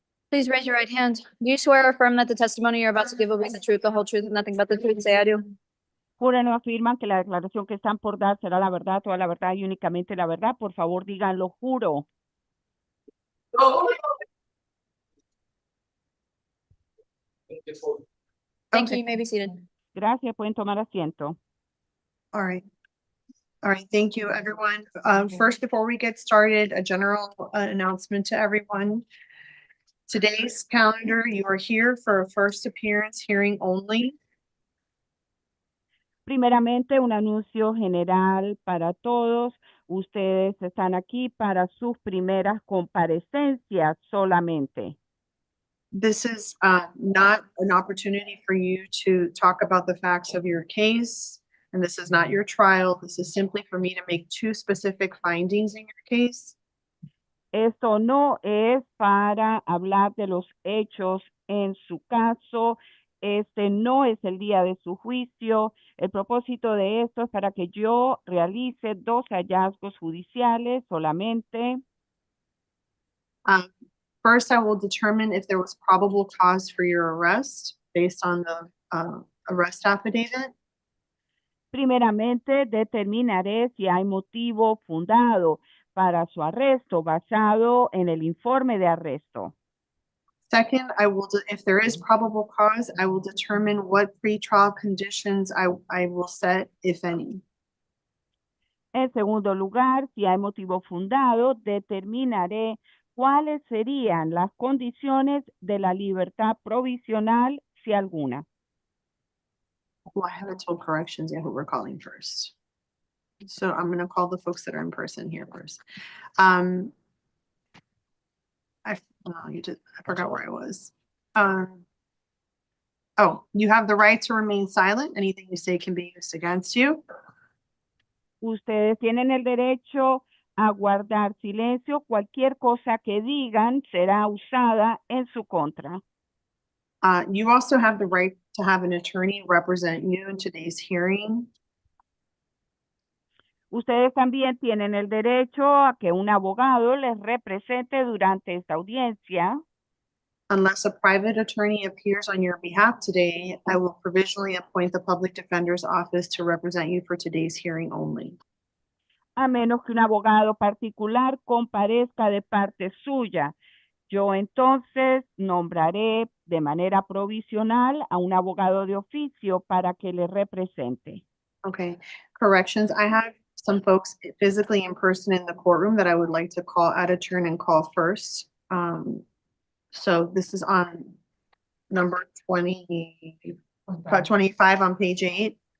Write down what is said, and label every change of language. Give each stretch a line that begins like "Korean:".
English: Please raise your right hand. Do you swear or affirm that the testimony you're about to give will be the truth, the whole truth, and nothing but the truth? Say I do.
Spanish: Juran o afirman que la declaración que están por dar será la verdad, toda la verdad y únicamente la verdad. Por favor, díganlo, juro.
English: Thank Okay. you. You may be seated.
Spanish: Gracias, pueden tomar asiento.
English: All right. All right, thank you, everyone. First, before we get started, a general announcement to everyone. Today's calendar, you are here for a first appearance hearing only.
Spanish: Primeramente, un anuncio general para todos. Ustedes están aquí para sus primeras comparecencias solamente.
English: This is not an opportunity for you to talk about the facts of your case. And this is not your trial. This is simply for me to make 2 specific findings in your case.
Spanish: Esto no es para hablar de los hechos en su caso. Este no es el día de su juicio. El propósito de esto es para que yo realice 2 hallazgos judiciales solamente.
English: First, I will determine if there was probable cause for your arrest based on the arrest affidavit.
Spanish: Primeramente, determinaré si hay motivo fundado para su arresto basado en el informe de arresto.
English: Second, if there is probable cause, I will determine what pretrial conditions I will set, if any.
Spanish: En segundo lugar, si hay motivo fundado, determinaré cuáles serían las condiciones de la libertad provisional, si alguna.
English: Well, I haven't told corrections yet who we're calling first. So I'm gonna call the folks that are in person here first. I forgot where I was. Oh, you have the right to remain silent. Anything you say can be used against you.
Spanish: Ustedes tienen el derecho a guardar silencio. Cualquier cosa que digan será usada en su contra.
English: You also have the right to have an attorney represent you in today's hearing.
Spanish: Ustedes también tienen el derecho a que un abogado les represente durante esta audiencia.
English: Unless a private attorney appears on your behalf today, I will provisionally appoint the public defender's office to represent you for today's hearing only.
Spanish: A menos que un abogado particular comparezca de parte suya. Yo entonces nombraré de manera provisional a un abogado de oficio para que le represente.
English: Okay, corrections. I have some folks physically in person in the courtroom that I would like to call out of turn and call first. So this is on number 25 on page 8.